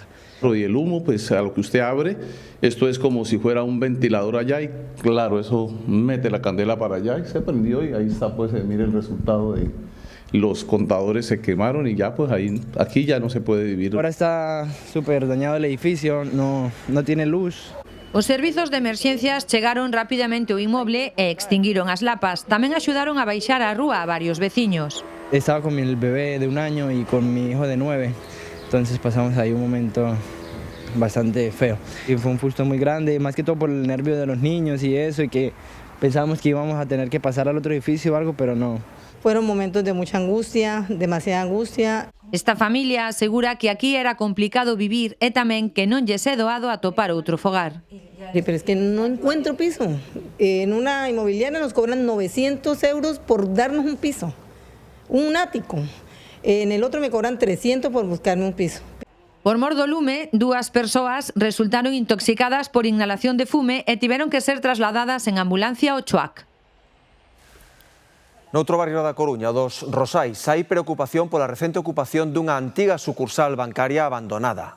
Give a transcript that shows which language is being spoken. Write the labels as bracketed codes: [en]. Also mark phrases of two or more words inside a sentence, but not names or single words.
[es] Y el humo, pues a lo que usted abre, esto es como si fuera un ventilador allá y claro, eso mete la candela para allá y se prendió y ahí está, pues mire el resultado de los contadores se quemaron y ya pues ahí, aquí ya no se puede vivir. Ahora está súper dañado el edificio, no tiene luz. [gl] Os servizos de emerxencias chegaron rapidamente ao inmoble e extinguiron as lapas. Tamén axudaron a baixar á rúa a varios veciños. [es] Estaba con mi bebé de 1 año y con mi hijo de 9, entonces pasamos ahí un momento bastante feo. Y fue un susto muy grande, más que todo por el nervio de los niños y eso, y que pensábamos que íbamos a tener que pasar al otro edificio o algo, pero no. Fueron momentos de mucha angustia, demasiada angustia. [gl] Esta familia asegura que aquí era complicado vivir e tamén que non lle é doado atopar outro fogar. [es] Sí, pero es que no encuentro piso. En una inmobiliaria nos cobran 900 euros por darnos un piso, un ático. En el otro me cobran 300 por buscarme un piso. [gl] Por mor do lume, 2 persoas resultaron intoxicadas por inhalación de fume e tiveron que ser trasladadas en ambulancia ao CHUAC. Noutro barrio da Coruña, dos Rosais, hai preocupación pola recente ocupación dunha antiga sucursal bancaria abandonada.